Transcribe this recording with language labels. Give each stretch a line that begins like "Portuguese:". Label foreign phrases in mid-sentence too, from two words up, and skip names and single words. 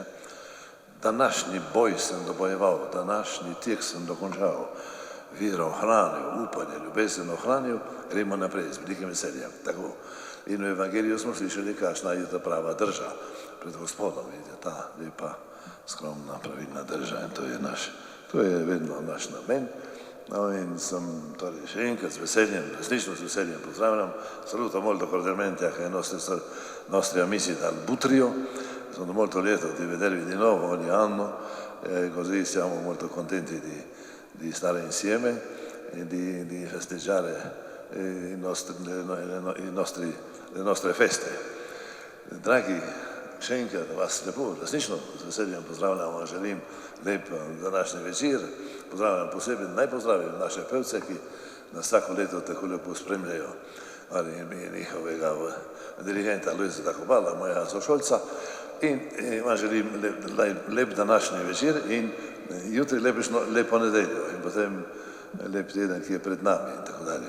Slovenian: Današnji boj sem dobojeval, današnji tek sem dokončal, vero ohranil, upanje, ljubezen ohranil, gremo naprej z velikim veseljem. Tako. In v Evangeliju smo slišali, kakšna je ta prava drža pred Gospodom, vidite, ta lepa, skromna, pravilna drža, in to je vedno naš namen. No, in sem torej še enkrat z veseljem, resnično z veseljem pozdravljam,
Italian: saluto molto cordialmente anche ai nostri amici dal Butrio, sono molto lieto di vedervi di nuovo ogni anno, così siamo molto contenti di stare insieme e di festeggiare le nostre feste.
Slovenian: Dragi, še enkrat vas lepo, resnično z veseljem pozdravljam, želim lep današnji večer, pozdravljam posebej, naj pozdravim naše pevce, ki nas vsako leto tako lepo spremljajo, ali njihovega dirigenta Lojzeta Takobala, moja sošolca, in vam želim lep današnji večer in jutri lepo nedeljo in potem lep teden, ki je pred nami in tako dalje.